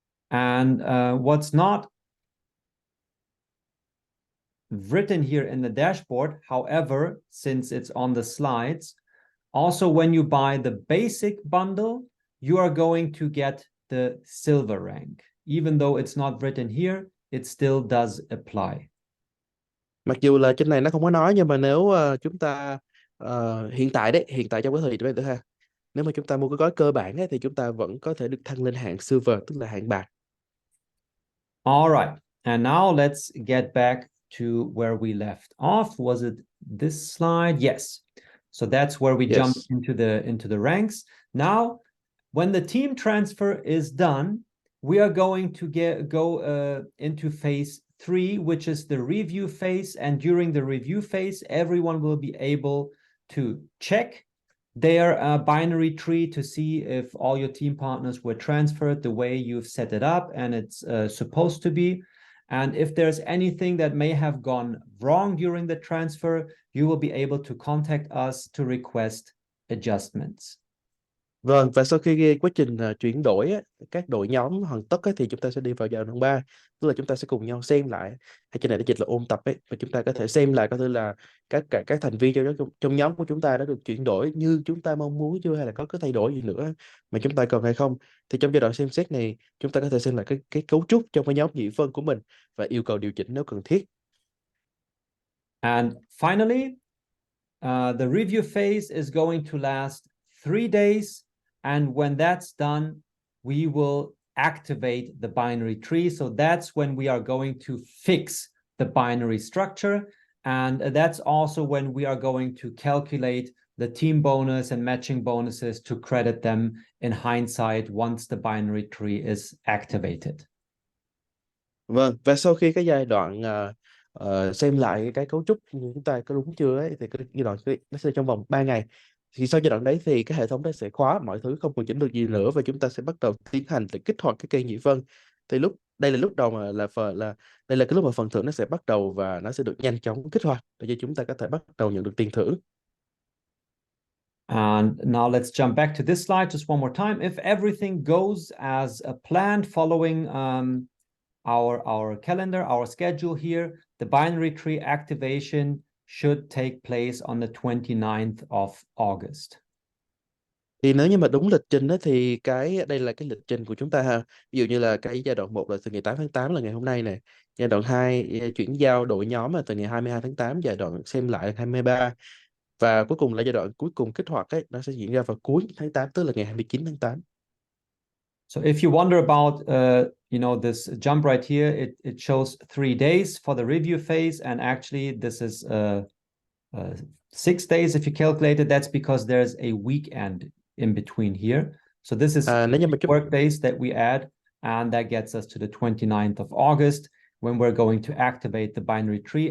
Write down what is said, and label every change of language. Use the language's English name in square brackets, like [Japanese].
[English] And what's not written here in the dashboard, however, since it's on the slides, also when you buy the basic bundle, you are going to get the silver rank. Even though it's not written here, it still does apply. [Vietnamese] Mặc dù là trên này nó không có nói, nhưng mà nếu chúng ta hiện tại trong cái thời điểm này nữa ha, nếu mà chúng ta mua cái gói cơ bản ấy, thì chúng ta vẫn có thể được thăng lên hạng silver, tức là hạng bạc. [English] All right, and now let's get back to where we left off. Was it this slide? Yes. So that's where we jumped into the ranks. Now, when the team transfer is done, we are going to go into phase 3, which is the review phase. And during the review phase, everyone will be able to check their binary tree to see if all your team partners were transferred the way you've set it up and it's supposed to be. And if there's anything that may have gone wrong during the transfer, you will be able to contact us to request adjustments. [Vietnamese] Vâng, và sau khi quá trình chuyển đổi á, các đội nhóm hoàn tất á, thì chúng ta sẽ đi vào giai đoạn 3, tức là chúng ta sẽ cùng nhau xem lại, hay trên này nó dịch là ôn tập ấy, và chúng ta có thể xem lại coi thử là các thành viên trong nhóm của chúng ta đã được chuyển đổi như chúng ta mong muốn chưa, hay là có cái thay đổi gì nữa mà chúng ta cần hay không. Thì trong giai đoạn xem xét này, chúng ta có thể xem lại cái cấu trúc trong cái nhóm nhị phân của mình và yêu cầu điều chỉnh nếu cần thiết. [English] And finally, the review phase is going to last 3 days. And when that's done, we will activate the binary tree. So that's when we are going to fix the binary structure. And that's also when we are going to calculate the team bonus and matching bonuses to credit them in hindsight once the binary tree is activated. [Vietnamese] Vâng, và sau khi cái giai đoạn xem lại cái cấu trúc của chúng ta có đúng chưa ấy, thì cái giai đoạn nó sẽ trong vòng 3 ngày. Thì sau giai đoạn đấy thì cái hệ thống đấy sẽ khóa mọi thứ, không còn chỉnh được gì nữa, và chúng ta sẽ bắt đầu tiến hành để kích hoạt cái cây nhị phân. Thì đây là lúc đầu mà đây là cái lúc mà phần thưởng nó sẽ bắt đầu và nó sẽ được nhanh chóng kích hoạt để cho chúng ta có thể bắt đầu nhận được tiền thưởng. [English] And now let's jump back to this slide just one more time. If everything goes as planned following our calendar, our schedule here, the binary tree activation should take place on the 29th of August. [Vietnamese] Thì nếu như mà đúng lịch trình đó, thì đây là cái lịch trình của chúng ta ha. Ví dụ như là cái giai đoạn 1 là từ ngày 8 tháng 8 là ngày hôm nay này. Giai đoạn 2 chuyển giao đội nhóm là từ ngày 22 tháng 8, giai đoạn xem lại là 23. Và cuối cùng là giai đoạn cuối cùng kích hoạt ấy, nó sẽ diễn ra vào cuối tháng 8, tức là ngày 29 tháng 8. [English] So if you wonder about this jump right here, it shows 3 days for the review phase, and actually this is 6 days if you calculate it. That's because there's a weekend in between here. So this is work days that we add, and that gets us to the 29th of August when we're going to activate the binary tree.